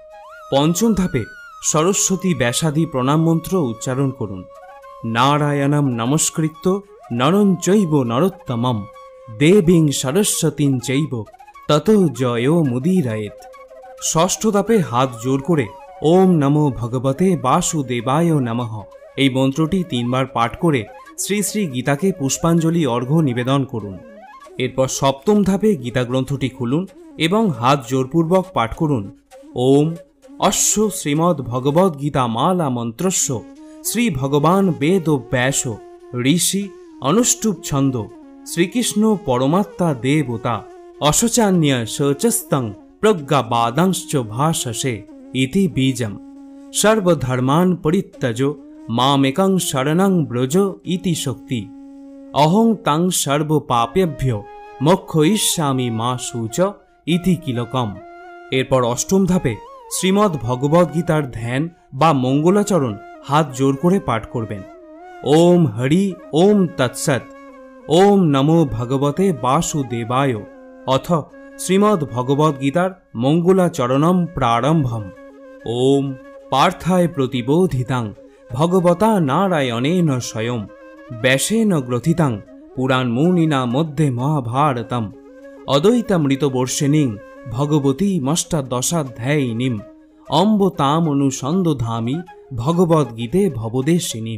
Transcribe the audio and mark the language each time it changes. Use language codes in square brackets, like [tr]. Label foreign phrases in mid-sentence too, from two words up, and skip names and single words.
[bn] পঞ্চম ধাপে সরস্বতী ব্যাসাদি প্রণাম মন্ত্র উচ্চারণ করুন। [sa] নারায়ণম নমস্কৃত্য নরং চৈব নরোত্তমম দেবীং সরস্বতীং চৈব ততো জয় মুদীরয়েৎ। [bn] ষষ্ঠ ধাপে হাত জোর করে [sa] ওম নমো ভগবতে বাসুদেবায় নমঃ [bn] এই মন্ত্রটি 3 বার পাঠ করে শ্রী শ্রী গীতাকে পুষ্পাঞ্জলি অর্ঘ্য নিবেদন করুন। এরপর সপ্তম ধাপে গীতা গ্রন্থটি খুলুন এবং হাত জোরপূর্বক পাঠ করুন [sa] ওম অশ্ব শ্রীমদ্ ভগবদ গীতা মালা মন্ত্রস্য শ্রী ভগবান বেদ ব্যাস ঋষি অনুষ্টুপ ছন্দ শ্রীকৃষ্ণ পরমাত্মা দেবতা অশোচান্য শোচস্তং প্রজ্ঞাবাদাংশ্চ ভাষসে ইতি বীজম সর্বধর্মান পরিত্যজ মামেকং শরণং ব্রজ ইতি শক্তি অহং তাং সর্বপাপেভ্যো মোক্ষয়িষ্যামি মা শুচ ইতি কিলকম। [bn] এরপর অষ্টম ধাপে শ্রীমদ্ ভগবদ গীতার ধ্যান বা মঙ্গলাচরণ হাত জোর করে পাঠ করবেন। [sa] ওম হরি ওম তৎসৎ ওম নমো ভগবতে বাসুদেবায় অথ শ্রীমদ্ ভগবদ গীতার মঙ্গলাচরণম প্রারম্ভম। ওম পার্থায় প্রতিবোধিতাং ভগবতা নারায়ণেন স্বয়ং ব্যাসেন গ্রথিতাং পুরাণমুনিনা মধ্যে মহাভারতম অদ্বৈতামৃতবর্ষিণীং ভগবতী মষ্টাদশাধ্যায়িনীম অম্ব তাম অনুসন্দধামি ভগবদ্গীতে ভবদেশিনীম।